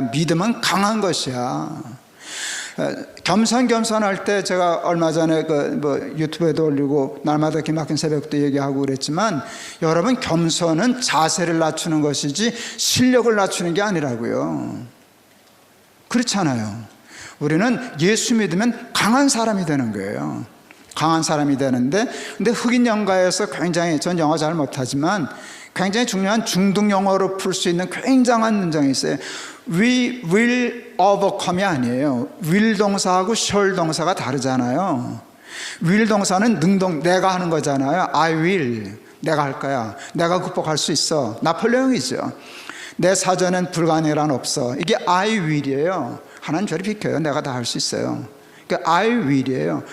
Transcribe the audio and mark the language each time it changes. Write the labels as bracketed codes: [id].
[ko] 믿음은 강한 것이야. 겸손할 때 제가 얼마 전에 유튜브에도 올리고 날마다 기막힌 새벽도 얘기하고 그랬지만, 여러분, 겸손은 자세를 낮추는 것이지 실력을 낮추는 게 아니라고요. 그렇잖아요. 우리는 예수 믿으면 강한 사람이 되는 거예요. 강한 사람이 되는데, 근데 흑인 영가에서 굉장히, 전 영어 잘 못하지만 굉장히 중요한 중등 영어로 풀 수 있는 굉장한 문장이 있어요. [en] We will overcome [ko] 이 아니에요. will 동사하고 shall 동사가 다르잖아요. will 동사는 내가 하는 거잖아요. [en] I will, [ko] 내가 할 거야. 내가 극복할 수 있어. 나폴레옹이죠. 내 사전엔 불가능이란 없어. 이게 [en] I will [ko] 이에요. 하나님 저리 비켜요. 내가 다 할 수 있어요. 그러니까 [en] I will [ko] 이에요.